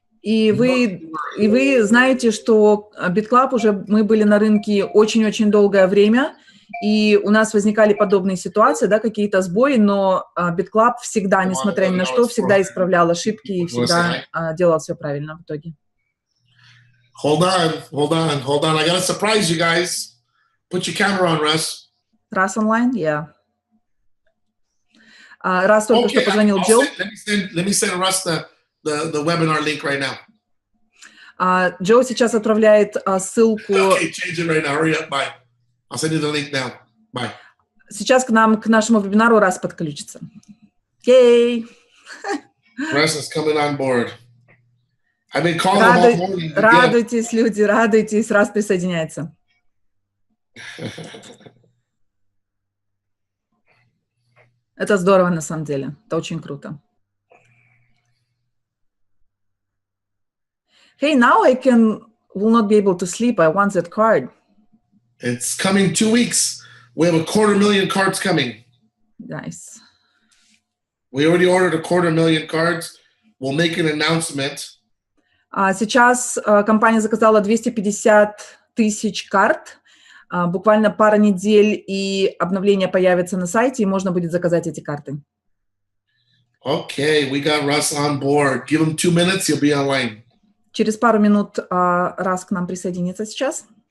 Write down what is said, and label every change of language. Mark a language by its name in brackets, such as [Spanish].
[Russian] И вы знаете, что BitClub уже мы были на рынке очень-очень долгое время, и у нас возникали подобные ситуации, да, какие-то сбои, но BitClub всегда, несмотря ни на что, всегда исправлял ошибки и всегда делал все правильно в итоге. [English] Hold on. I gotta surprise you guys. Put your camera on, Russ. Russ online? Yeah. [Russian] Russ только что позвонил Joe. [English] Let me send Russ the webinar link right now. [Russian] Joe сейчас отправляет ссылку. [English] Okay, change it right now. Hurry up. Bye. I'll send you the link now. Bye. [Russian] Сейчас к нашему вебинару Russ подключится. Yay! [English] Russ is coming on board. I've been calling him all morning. [Russian] Радуйтесь, люди, радуйтесь. Russ присоединяется. Это здорово на самом деле. Это очень круто. [English] Hey, now I will not be able to sleep. I want that card. It's coming 2 weeks. We have 250,000 cards coming. Nice. We already ordered 250,000 cards. We'll make an announcement. [Russian] Сейчас компания заказала 250 тысяч карт. Буквально пара недель, и обновление появится на сайте, и можно будет заказать эти карты. [English] Okay, we got Russ on board. Give him 2 minutes, he'll be online. [Russian] Через пару минут Russ к нам присоединится сейчас.